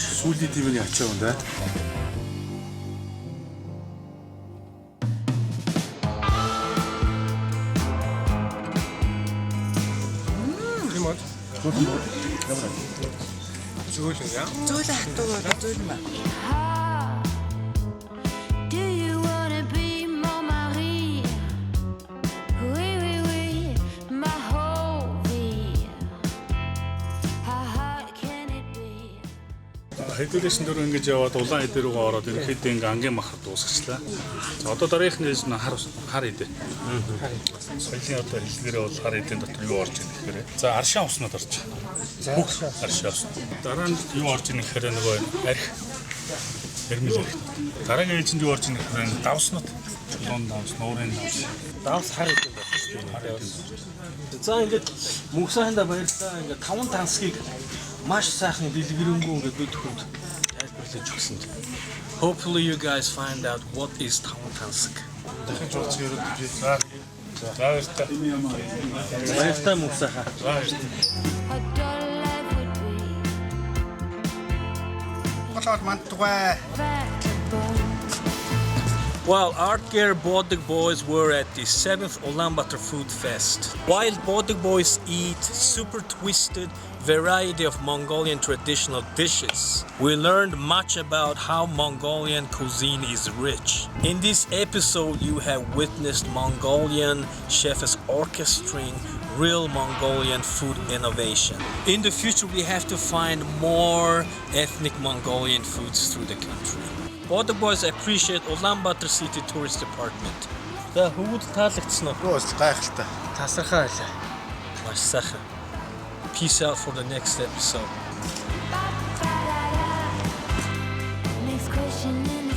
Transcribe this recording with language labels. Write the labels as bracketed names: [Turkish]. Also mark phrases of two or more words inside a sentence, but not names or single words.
[Mongolian] Сүүлийн тивний ачаа юм да. Зөөлөн хатуу бол зөөлөн ба. [English] Do you wanna be [French] mon mari? Oui, oui, oui, [English] my whole [French] vie. [English] How hard can it be? [Mongolian] Хэдүүлээс дөрөв ингэж яваад улаан эдэр рүү ороод ерөнхийдөө ингээ ангийн махад дуусгачлаа. За одоо дараагийнх нь хар эдэ. Соёлын одоо хэллэгээрээ бол хар эдийн дотор юу орж ирэх гэхээр за аршаан уснууд орж байгаа. Бүх аршаан ус. Дараа нь юу орж ирэх гэхээр нөгөө арх эрмэл арх. Дараагийн ээлжинд юу орж ирэх гэхээр давснууд. Чулуун давс, нуурын давс. Давс хар эдэн байх шүү дээ. За ингээд мөнхсайханда баярлалаа. Ингээд 5 тансгийг маш сайхан дэлгэрэнгүй ингээд бид хүнд тайлбарлаж өгсөн. [English] Hopefully you guys find out what is [Mongolian] Таван тансаг. Дахиж уулзах яруу гэж. За баярлалаа. Баярлалаа мөнхсайхаа. [English] While Art Gear Bodig Boys were at the 7th Ulaanbaatar Food Fest, while Bodig Boys eat super twisted variety of Mongolian traditional dishes, we learned much about how Mongolian cuisine is rich. In this episode, you have witnessed Mongolian chefs orchestrating real Mongolian food innovation. In the future, we have to find more ethnic Mongolian foods through the country. Bodig Boys appreciate Ulaanbaatar City Tourist Department. [Mongolian] За хөвгүүд таалагдсан уу? Гүйс гайхалтай. Тасархаа байлаа. Маш сайхан. [English] Peace out for the next episode. Next question is